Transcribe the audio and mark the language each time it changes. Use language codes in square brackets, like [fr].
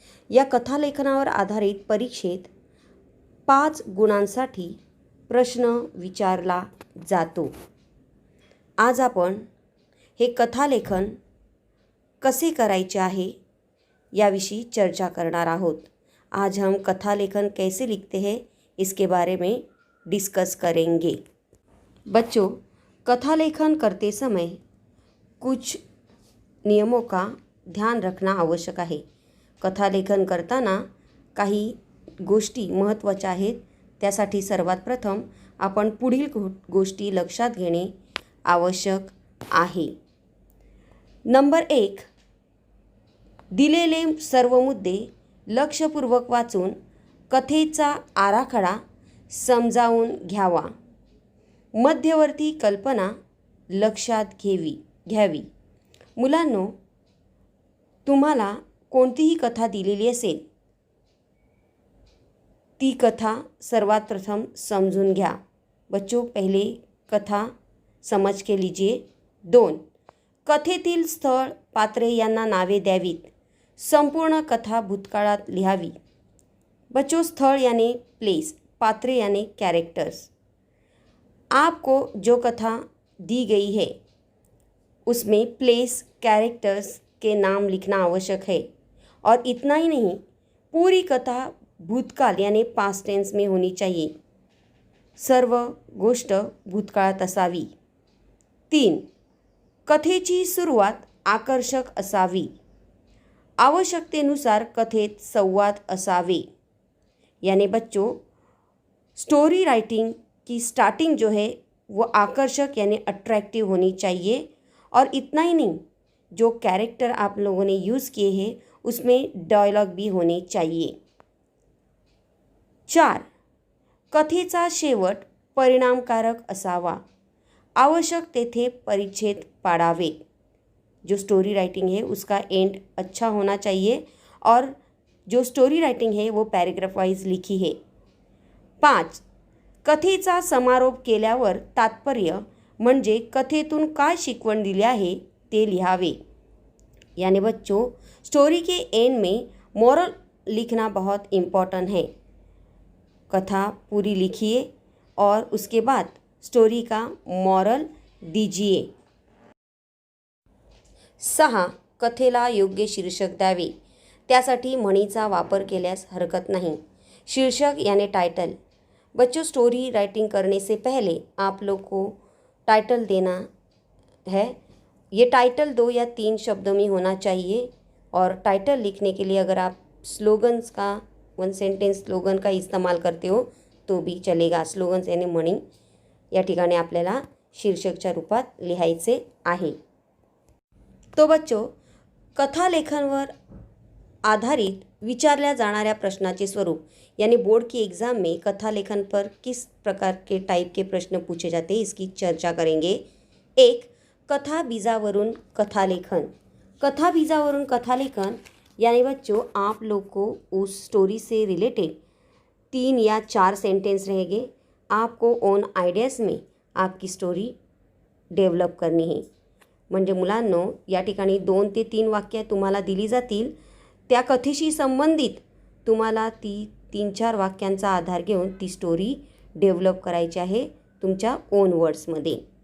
[mr] या कथालेखनावर आधारित परीक्षेत 5 गुणांसाठी प्रश्न विचारला जातो. आज आपण हे कथालेखन कसे करायचे आहे याविषयी चर्चा करणार आहोत. [hi] आज हम कथालेखन कैसे लिखते हैं इसके बारे में डिस्कस करेंगे. बच्चों, कथालेखन करते समय कुछ नियमों का ध्यान रखना आवश्यक आहे. [mr] कथालेखन करताना काही गोष्टी महत्त्वाच्या आहेत. त्यासाठी सर्वात प्रथम आपण पुढील गोष्टी लक्षात घेणे आवश्यक आहे. नंबर 1, दिलेले सर्व मुद्दे लक्षपूर्वक वाचून कथेचा आराखडा समजावून घ्यावा. मध्यवर्ती कल्पना लक्षात घ्यावी. मुलांनो, तुम्हाला कोणतीही कथा दिलेली असेल, ती कथा सर्वात प्रथम समजून घ्या. [hi] बच्चों, पहले कथा समझ के लीजिए. [mr] 2, कथेतील स्थळ, पात्रे यांना नावे द्यावीत. संपूर्ण कथा भूतकाळात लिहावी. [hi] बच्चों, स्थळ यानी प्लेस, पात्रे यानी कैरेक्टर्स. आपको जो कथा दी गई है उसमें प्लेस, कैरेक्टर्स के नाम लिखना आवश्यक है. और इतना ही नहीं, पूरी कथा भूतकाल यानी पास्ट टेंस में होनी चाहिए. [mr] सर्व गोष्ट भूतकाळात असावी. 3, कथेची सुरुवात आकर्षक असावी. आवश्यकतेनुसार कथेत संवाद असावे. [hi] यानी बच्चों, स्टोरी राइटिंग की स्टार्टिंग जो है वो आकर्षक यानी अट्रैक्टिव होनी चाहिए. और इतना ही नहीं, जो कैरेक्टर आप लोगों ने यूज़ किए हैं उसमें डायलॉग भी होने चाहिए. [mr] 4, कथेचा शेवट परिणामकारक असावा. आवश्यक तेथे परिच्छेद पाडावे. [hi] जो स्टोरी राइटिंग है उसका एंड अच्छा होना चाहिए और जो स्टोरी राइटिंग है वो पैराग्राफ वाइज लिखी है. [mr] 5, कथेचा समारोप केल्यावर तात्पर्य म्हणजे कथेतून काय शिकवण दिली आहे ते लिहावे. [hi] यानी बच्चों, स्टोरी के एंड में मोरल लिखना बहुत इम्पॉर्टेंट है. कथा पूरी लिखिए और उसके बाद स्टोरी का मॉरल दीजिए. [mr] 6, कथेला योग्य शीर्षक द्यावे. त्यासाठी म्हणीचा वापर केल्यास हरकत नाही. [hi] शीर्षक यानी टाइटल. बच्चों, स्टोरी राइटिंग करने से पहले आप लोग को टाइटल देना है. ये टाइटल 2 या 3 शब्दों में होना चाहिए. और टाइटल लिखने के लिए अगर आप स्लोगन्स का 1 सेंटेंस स्लोगन का इस्तेमाल करते हो तो भी चलेगा. [mr] स्लोगन्स यानी म्हणी या ठिकाणी आपल्याला शीर्षकच्या रूपात लिहायचे आहे. [hi] तो बच्चों, [mr] कथालेखनवर आधारित विचारल्या जाणाऱ्या प्रश्नाचे स्वरूप [hi] यानी बोर्ड की एग्ज़ाम में कथालेखन पर किस प्रकार के टाइप के प्रश्न पूछे जाते हैं इसकी चर्चा करेंगे. 1, [mr] कथा बीजावरून कथालेखन. कथा बीजावरून कथालेखन [hi] यानी बच्चों, आप लोग को उस स्टोरी से रिलेटेड 3 या 4 सेंटेंस रहेंगे. आपको ओन आइडियाज़ में आपकी स्टोरी डेव्हलप करनी है. [mr] म्हणजे मुलांनो, या ठिकाणी 2 ते 3 वाक्य तुम्हाला दिली जातील. त्या कथेशी संबंधित तुम्हाला ती 3-4 वाक्यांचा आधार घेऊन ती स्टोरी डेव्हलप करायची आहे तुमच्या ओन वर्ड्समध्ये.